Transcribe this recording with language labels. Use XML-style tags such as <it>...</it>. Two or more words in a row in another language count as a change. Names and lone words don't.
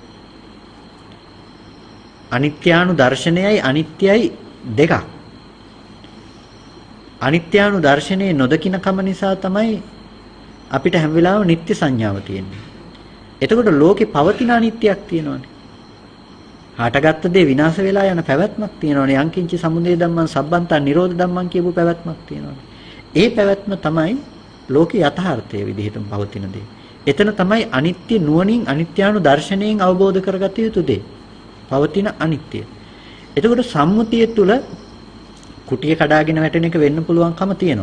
<si>අනිත්‍යානු දර්ශනයයි අනිත්‍යයි දෙකක්. අනිත්‍යානු දර්ශනයේ නොදකින කම නිසා තමයි අපිට හැම වෙලාවෙම නිත්‍ය සංඥාව තියෙන්නේ. එතකොට ලෝකේ පවතින අනිත්‍යයක් තියෙනවානේ. හටගත්ත දේ විනාශ වෙලා යන පැවැත්මක් තියෙනවානේ.</si> <pi>යංකින්ච සමුදය ධම්මං සබ්බන්තා නිරෝධ ධම්මං</pi> <si>කියපු පැවැත්මක් තියෙනවානේ. ඒ පැවැත්ම තමයි ලෝකේ යථාර්ථයේ විදිහටම පවතින දේ. එතන තමයි අනිත්‍ය නුවණින් අනිත්‍යානු දර්ශනයෙන් අවබෝධ කරගත යුතු දේ. පවතින අනිත්‍ය. එතකොට සම්මුතිය තුල කුටිය කඩාගෙන වැටෙන එක වෙන්න පුළුවන්කම තියෙනවා.</si>